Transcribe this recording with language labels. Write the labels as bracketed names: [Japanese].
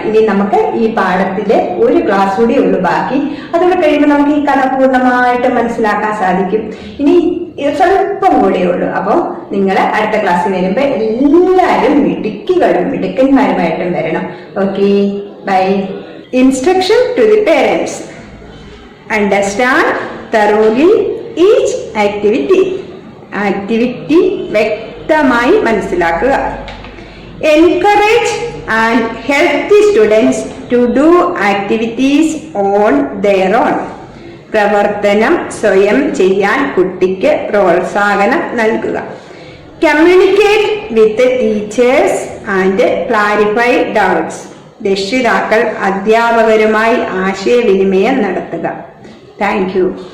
[Malayalam] ഇനി നമുക്ക് ഈ പാഠത്തിലെ ഒരു ക്ലാസ് കൂടി ഉള്ളു ബാക്കി. അതുകൂടെ കഴിയുമ്പോൾ നമുക്ക് ഈ കഥ പൂർണ്ണമായിട്ട് മനസ്സിലാക്കാൻ സാധിക്കും. ഇനി സ്വല്പം കൂടെ ഉള്ളൂ. അപ്പോൾ നിങ്ങൾ അടുത്ത ക്ലാസ്സിൽ വരുമ്പോൾ എല്ലാവരും മിടുക്കന്മാരുമായിട്ടും വരണം. [English] Okay, bye. Instruction to the parents. Understand thoroughly each activity. [Malayalam] Activity വ്യക്തമായി മനസ്സിലാക്കുക. [English] Encourage and help the students to do activities on their own. [Malayalam] പ്രവർത്തനം സ്വയം ചെയ്യാൻ കുട്ടിക്ക് പ്രോത്സാഹനം നൽകുക. [English] Communicate with the teachers and clarify doubts. [Malayalam] രക്ഷിതാക്കൾ അധ്യാപകരുമായി ആശയവിനിമയം നടത്തുക. [English] Thank you.